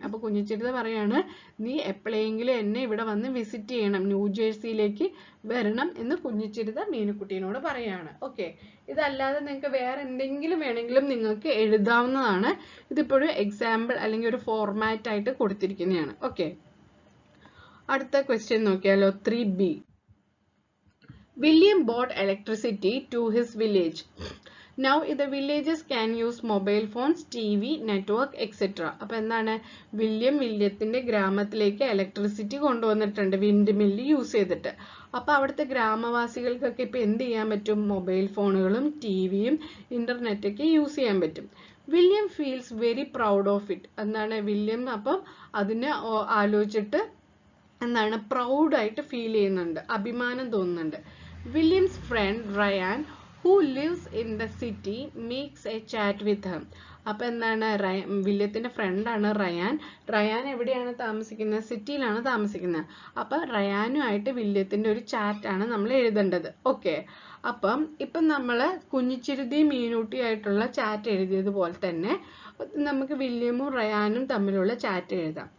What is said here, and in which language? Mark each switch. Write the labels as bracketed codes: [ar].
[ml] അപ്പോൾ കുഞ്ഞിച്ചിരുത പറയാണ് നീ എപ്പോഴെങ്കിലും എന്നെ ഇവിടെ വന്ന് വിസിറ്റ് ചെയ്യണം, ന്യൂജേഴ്സിയിലേക്ക് വരണം എന്ന് കുഞ്ഞിച്ചിരുത മീനുക്കുട്ടീനോട് പറയാണ്. ഓക്കെ, ഇതല്ലാതെ നിങ്ങൾക്ക് വേറെ എന്തെങ്കിലും വേണമെങ്കിലും നിങ്ങൾക്ക് എഴുതാവുന്നതാണ്. ഇതിപ്പോഴും എക്സാമ്പിൾ അല്ലെങ്കിൽ ഒരു ഫോർമാറ്റ് ആയിട്ട് കൊടുത്തിരിക്കുന്നതാണ്. ഓക്കെ, അടുത്ത ക്വസ്റ്റ്യൻ നോക്കിയാലോ. 3B. [en] William bought electricity to his village. Now the villagers can use mobile phones, TV, network, etc. [ml] അപ്പോൾ എന്താണ്, വില്യത്തിന്റെ ഗ്രാമത്തിലേക്ക് ഇലക്ട്രിസിറ്റി കൊണ്ടുവന്നിട്ടുണ്ട് വിൻഡ് മില്ല് യൂസ് ചെയ്തിട്ട്. അപ്പോൾ അവിടുത്തെ ഗ്രാമവാസികൾക്കൊക്കെ ഇപ്പോൾ എന്ത് ചെയ്യാൻ പറ്റും? മൊബൈൽ ഫോണുകളും ടിവിയും ഇന്റർനെറ്റൊക്കെ യൂസ് ചെയ്യാൻ പറ്റും. [en] William feels very proud of it. [ml] എന്താണ് വില്യം അപ്പം അതിനെ ആലോചിച്ചിട്ട് എന്താണ് പ്രൗഡായിട്ട് ഫീൽ ചെയ്യുന്നുണ്ട്, അഭിമാനം തോന്നുന്നുണ്ട്. [en] William's friend Ryan who lives in the city makes a chat with him. [ml] അപ്പോൾ എന്താണ്, വില്യത്തിന്റെ ഫ്രണ്ടാണ് റയാൻ. റയാൻ എവിടെയാണ് താമസിക്കുന്നത്? സിറ്റിയിലാണ് താമസിക്കുന്നത്. അപ്പം റയാനുമായിട്ട് വില്യത്തിന്റെ ഒരു ചാറ്റാണ് നമ്മൾ എഴുതേണ്ടത്. ഓക്കെ, അപ്പം ഇപ്പം നമ്മൾ കുഞ്ഞിച്ചിരുതിയും മീനൂട്ടിയായിട്ടുള്ള ചാറ്റ് എഴുതിയതുപോലെ തന്നെ നമുക്ക് വില്യമും റയാനും തമ്മിലുള്ള ചാറ്റ് എഴുതാം.